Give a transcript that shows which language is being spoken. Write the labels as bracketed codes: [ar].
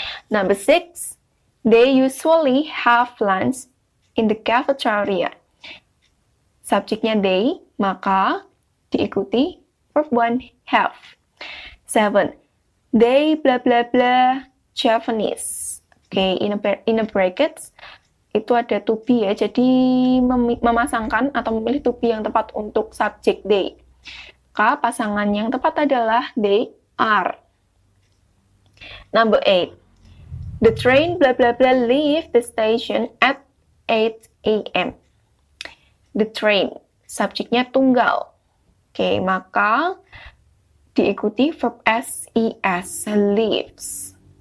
[en] Number 6, they usually have lunch in the cafeteria. [id] Subjeknya they, maka diikuti verb 1 have. [en] 7, they blah blah blah Japanese. [id] Oke, in a brackets itu ada to be ya, jadi memasangkan atau memilih to be yang tepat untuk subjek they. Maka pasangan yang tepat adalah [en] they are. Number 8, the train blah blah blah leave the station at 8 a.m. The train, [id] subjeknya tunggal. Oke, maka diikuti verb SES, leaves.